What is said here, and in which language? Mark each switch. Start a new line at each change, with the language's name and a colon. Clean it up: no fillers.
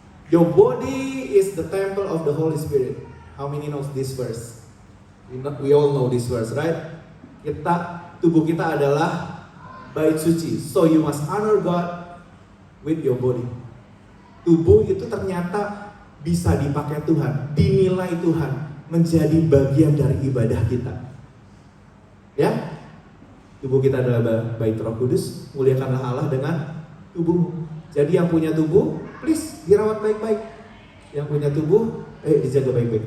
English: Your body is the temple of the Holy Spirit. How many knows this verse? We all know this verse, right?
Indonesian: Tubuh kita adalah bait suci.
English: So you must honor God with your body.
Indonesian: Tubuh itu ternyata bisa dipakai Tuhan, dinilai Tuhan, menjadi bagian dari ibadah kita. Ya, tubuh kita adalah bait Roh Kudus, muliakanlah Allah dengan tubuhmu. Jadi yang punya tubuh, please dirawat baik-baik. Yang punya tubuh, dijaga baik-baik.